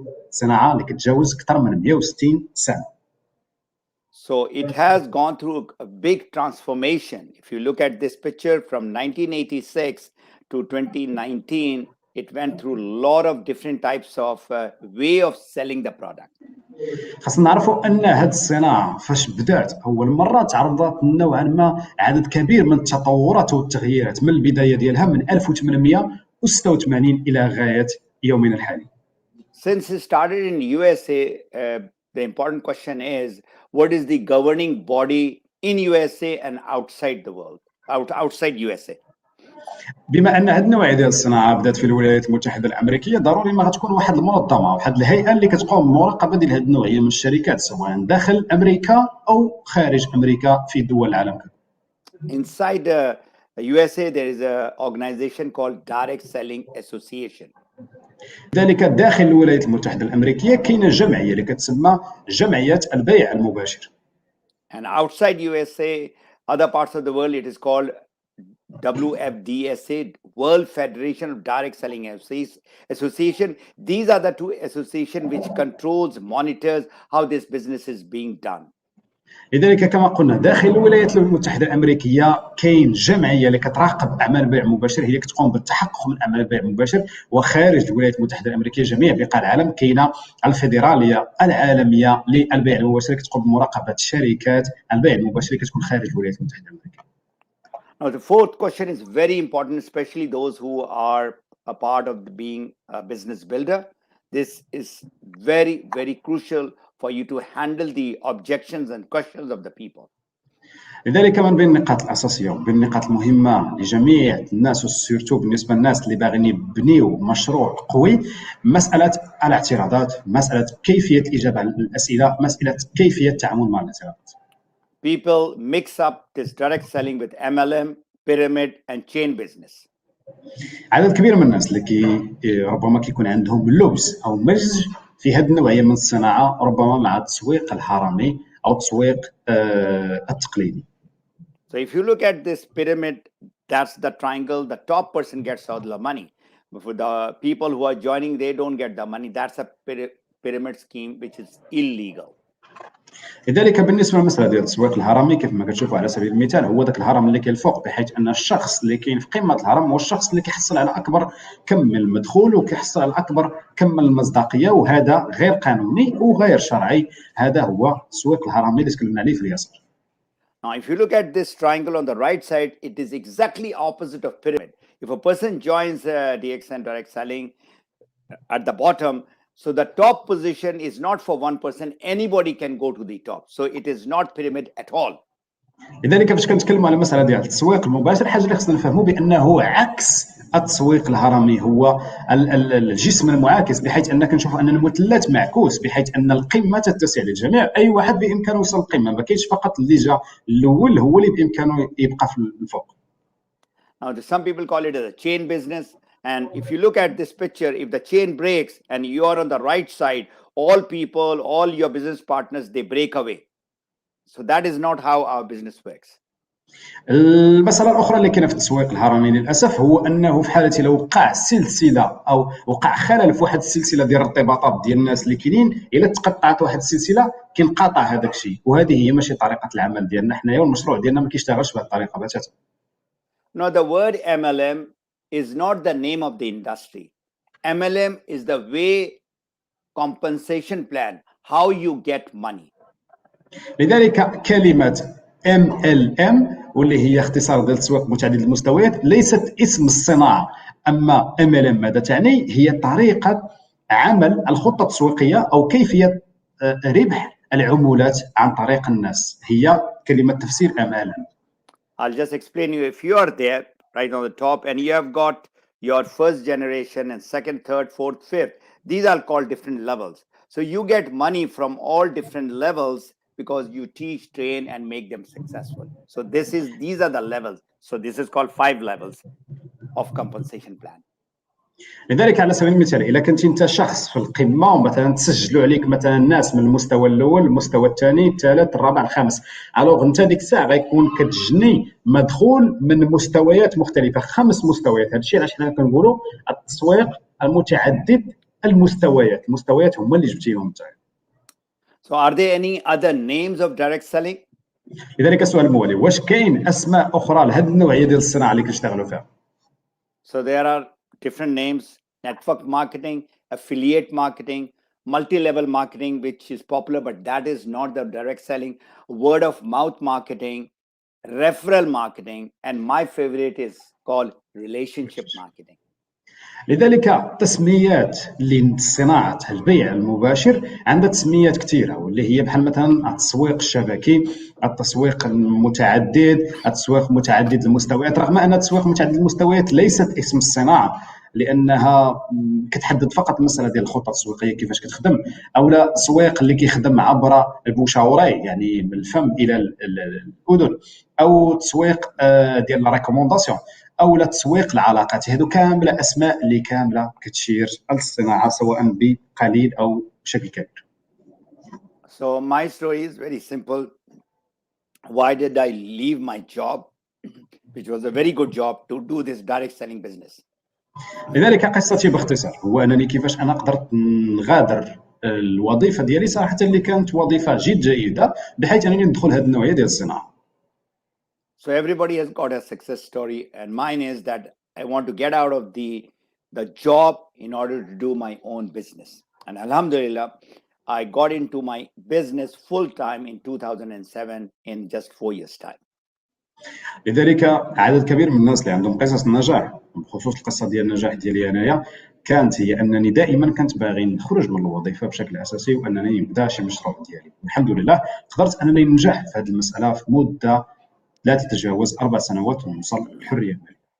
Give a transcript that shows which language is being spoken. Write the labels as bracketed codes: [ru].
[ar] صناعه اللي كتجاوز اكثر من 160 سنه. [en] So it has gone through a big transformation. If you look at this picture from 1986 to 2019, it went through a lot of different types of way of selling the product. [ar] خاصنا نعرفوا ان هذه الصناعه فاش بدات اول مره تعرضت نوعا ما عدد كبير من التطورات والتغييرات من البدايه ديالها من 1886 الى غايه يومنا الحالي. [en] Since it started in USA, the important question is, what is the governing body in USA and outside the world, outside USA? [ar] بما ان هذه النوعيه ديال الصناعه بدات في الولايات المتحده الامريكيه، ضروري ما غتكون واحد المنظمه، واحد الهيئه اللي كتقوم بمراقبه ديال هذه النوعيه من الشركات سواء داخل امريكا او خارج امريكا في دول العالم. [en] Inside the USA, there is an organization called Direct Selling Association. [ar] ذلك داخل الولايات المتحدة الأمريكية كاينة جمعية اللي كتسمى جمعية البيع المباشر. [en] And outside USA, other parts of the world, it is called WFDSA, World Federation of Direct Selling Association. These are the two associations which controls, monitors how this business is being done. [ar] لذلك كما قلنا داخل الولايات المتحدة الأمريكية كاين جمعية اللي كتراقب أعمال البيع المباشر، هي اللي كتقوم بالتحقق من أعمال البيع المباشر. وخارج الولايات المتحدة الأمريكية جميع بقاع العالم كاينة الفيدرالية العالمية للبيع المباشر اللي كتقوم بمراقبة شركات البيع المباشر اللي كتكون خارج الولايات المتحدة الأمريكية. [en] Now, the fourth question is very important, especially those who are a part of being a business builder. This is very, very crucial for you to handle the objections and questions of the people. [ar] لذلك من بين النقاط الأساسية وبين النقاط المهمة لجميع الناس وسيرتو بالنسبة للناس اللي باغيين يبنيو مشروع قوي، مسألة الاعتراضات، مسألة كيفية الإجابة على الأسئلة، مسألة كيفية التعامل مع الاعتراضات. [en] People mix up this direct selling with MLM, pyramid, and chain business. [ar] عدد كبير من الناس اللي ربما كيكون عندهم لبس أو مزج في هذه النوعية من الصناعة، ربما مع التسويق الهرمي أو التسويق التقليدي. [en] So if you look at this pyramid, that's the triangle. The top person gets all the money. But for the people who are joining, they don't get the money. That's a pyramid scheme which is illegal. [ar] لذلك بالنسبه للمساله ديال التسويق الهرمي كيف ما كتشوفوا على سبيل المثال هو ذاك الهرم اللي كاين الفوق، بحيث ان الشخص اللي كاين في قمه الهرم هو الشخص اللي كيحصل على اكبر كم من المدخول وكيحصل على اكبر كم من المصداقيه، وهذا غير قانوني وغير شرعي. هذا هو التسويق الهرمي اللي تكلمنا عليه في اليسار. [en] Now, if you look at this triangle on the right side, it is exactly opposite of pyramid. If a person joins DXN direct selling at the bottom, so the top position is not for one person. Anybody can go to the top. So it is not pyramid at all. [ar] لذلك فاش كنتكلموا على المساله ديال التسويق المباشر، حاجه اللي خصنا نفهموا بانه عكس التسويق الهرمي، هو الجسم المعاكس، بحيث ان كنشوفوا ان المثلث معكوس، بحيث ان القمه تتسع للجميع. اي واحد بامكانه يوصل للقمه، ما كاينش فقط اللي جا الاول هو اللي بامكانه يبقى في الفوق. [en] Now, some people call it as a chain business. And if you look at this picture, if the chain breaks and you are on the right side, all people, all your business partners, they break away. So that is not how our business works. [ar] المسألة الأخرى اللي كاينة في التسويق الهرمي للأسف هو أنه في حالة لو وقع سلسلة أو وقع خلل في واحد السلسلة ديال الارتباطات ديال الناس اللي كاينين، إلا تقطعت واحد السلسلة كينقطع هذاك الشيء، وهذه هي ماشي طريقة العمل ديالنا حنايا، والمشروع ديالنا ما كيشتغلش بهذه الطريقة بتاتا. [en] Now, the word MLM is not the name of the industry. MLM is the way compensation plan, how you get money. [ar] لذلك كلمة MLM واللي هي اختصار ديال التسويق متعدد المستويات ليست اسم الصناعة، أما MLM ماذا تعني؟ هي طريقة عمل الخطة التسويقية أو كيفية ربح العمولات عن طريق الناس، هي كلمة تفسير MLM. [en] I'll just explain you. If you are there right on the top and you have got your first generation and second, third, fourth, fifth, these are called different levels. So you get money from all different levels because you teach, train, and make them successful. So these are the levels. So this is called 5 levels of compensation plan. [ar] لذلك على سبيل المثال الا كنت انت شخص في القمه ومثلا تسجلوا عليك مثلا الناس من المستوى الاول، المستوى الثاني، الثالث، الرابع، الخامس، الوغ انت ديك الساعه غيكون كتجني مدخول من مستويات مختلفه، 5 مستويات. هذا الشيء علاش حنا كنقولوا التسويق المتعدد المستويات، المستويات هما اللي جبتيهم انت. [en] So are there any other names of direct selling? [ar] لذلك السؤال الموالي، واش كاين اسماء اخرى لهذه النوعيه ديال الصناعه اللي كنشتغلوا فيها؟ [en] So there are different names: network marketing, affiliate marketing, multi-level marketing, which is popular, but that is not the direct selling. Word of mouth marketing, referral marketing, and my favorite is called relationship marketing. [ar] لذلك تسميات لصناعة البيع المباشر عندها تسميات كثيرة، واللي هي بحال مثلا التسويق الشبكي، التسويق المتعدد، التسويق متعدد المستويات. رغم أن التسويق متعدد المستويات ليست اسم الصناعة، لانها كتحدد فقط المساله ديال الخطه التسويقيه كيفاش كتخدم، او لا تسويق اللي كيخدم عبر البوشاوري يعني من الفم الى الاذن، او تسويق ديال لا ريكومونداسيون، او لا تسويق العلاقات. هذو كامله اسماء اللي كامله كتشير للصناعه سواء بقليل او بشكل كبير. [en] So my story is very simple. Why did I leave my job, which was a very good job, to do this direct selling business? [ar] لذلك قصتي باختصار هو انني كيفاش انا قدرت نغادر الوظيفه ديالي صراحه اللي كانت وظيفه جد جيده بحيث انني ندخل هذه النوعيه ديال الصناعه. [en] So everybody has got a success story, and mine is that I want to get out of the job in order to do my own business. And Alhamdulillah, I got into my business full time in 2007 in just 4 years' time. [ar] لذلك عدد كبير من الناس اللي عندهم قصص النجاح، بخصوص القصه ديال النجاح ديالي انايا، كانت هي انني دائما كنت باغي نخرج من الوظيفه بشكل اساسي وانني نبدا شي مشروع ديالي. الحمد لله قدرت انني ننجح في هذه المساله في مده لا تتجاوز 4 سنوات ونوصل للحريه الماليه.